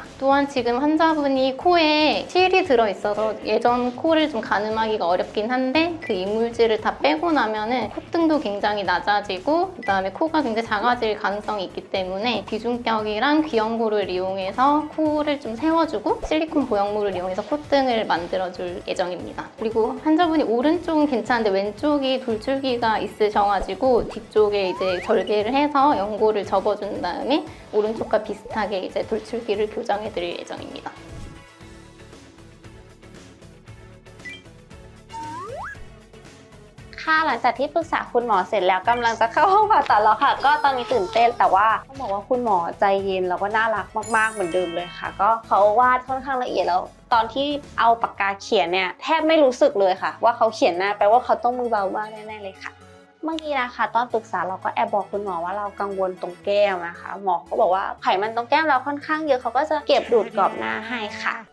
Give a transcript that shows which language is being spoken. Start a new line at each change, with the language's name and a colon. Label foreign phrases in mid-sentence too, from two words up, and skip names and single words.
Korean: 또한 지금 환자분이 코에 실이 들어있어서 예전 코를 좀 가늠하기가 어렵긴 한데 그 이물질을 다 빼고 나면은 콧등도 굉장히 낮아지고 그다음에 코가 굉장히 작아질 가능성이 있기 때문에 비중격이랑 귀염고를 이용해서 코를 좀 세워주고 실리콘 보형물을 이용해서 콧등을 만들어줄 예정입니다. 그리고 환자분이 오른쪽은 괜찮은데 왼쪽이 돌출기가 있으셔가지고 뒤쪽에 이제 절개를 해서 연고를 접어준 다음에 오른쪽과 비슷하게 이제 돌출기를 교정해드릴 예정입니다.
Thai: ค่ะหลังจากที่ปรึกษาคุณหมอเสร็จแล้วกำลังจะเข้าห้องผ่าตัดแล้วค่ะก็ตอนนี้ตื่นเต้นแต่ว่าต้องบอกว่า คุณหมอใจเย็นแล้วก็น่ารักมากๆเหมือนเดิมเลยค่ะก็เขาวาดค่อนข้างละเอียดแล้วตอนที่เอาปากกาเขียนเนี่ยแทบไม่รู้สึกเลยค่ะว่าเขาเขียนหน้าแปลว่าเขาต้องมือเบามากแน่ๆเลยค่ะเมื่อกี้นะคะตอนปรึกษาเราก็แอบบอกคุณหมอว่าเรากังวลตรงแก้มนะคะหมอเขาบอกว่าไขมันตรงแก้มเราค่อนข้างเยอะเขาก็จะเก็บดูดกรอบหน้าให้ค่ะ